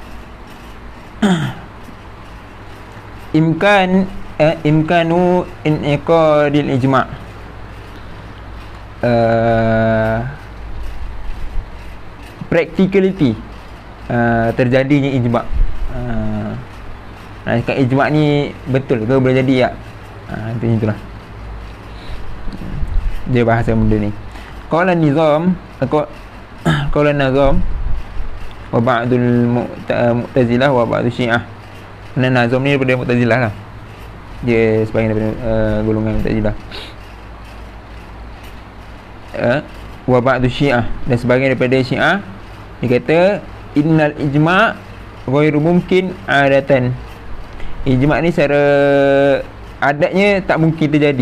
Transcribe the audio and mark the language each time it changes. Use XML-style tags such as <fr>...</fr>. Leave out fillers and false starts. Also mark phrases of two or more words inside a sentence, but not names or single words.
<ar>إمكان انعقاد الإجماع',</ar> <ms>practicality terjadinya ijma'. Nak cakap ijma' ni betul ke, boleh jadi tak? Itulah dia bahasa benda ni.</ms> <ar>قال النظام, قال النظام وبعض المعتزلة وبعض الشيعة.</ar> <ms>Nazam ni daripada Mu'tazilah lah, dia sebahagian daripada golongan Mu'tazilah.</ms> <ar>وبعض الشيعة,</ar> <ms>dan sebahagian daripada syiah. Dia kata</ms> <ar>إن الإجماع غير ممكن عادة.</ar> <ms>Ijma' ni secara adatnya tak mungkin terjadi.</ms>